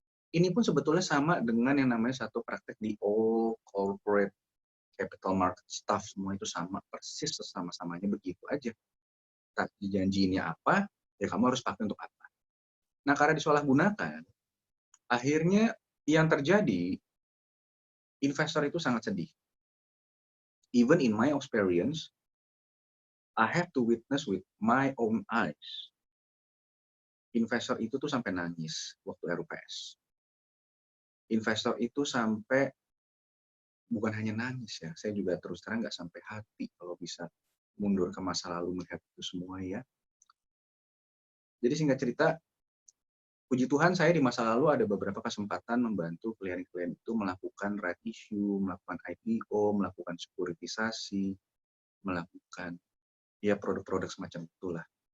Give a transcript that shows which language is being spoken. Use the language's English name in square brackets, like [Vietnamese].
[Indonesian] Ini pun sebetulnya sama dengan yang namanya satu praktek di all corporate capital market staff, semua itu sama persis sama-samanya begitu aja. Tapi janjinya apa, ya kamu harus pakai untuk apa. Nah, karena disalahgunakan, akhirnya yang terjadi, investor itu sangat sedih. [English] Even in my experience, I have to witness with my own eyes. [Indonesian] Investor itu tuh sampai nangis waktu RUPS. Investor itu sampai, bukan hanya nangis ya, saya juga terus terang nggak sampai hati kalau bisa mundur ke masa lalu melihat itu semua ya. Jadi singkat cerita, puji Tuhan saya di masa lalu ada beberapa kesempatan membantu klien-klien itu melakukan right issue, melakukan IPO, melakukan sekuritisasi, melakukan ya produk-produk semacam itulah.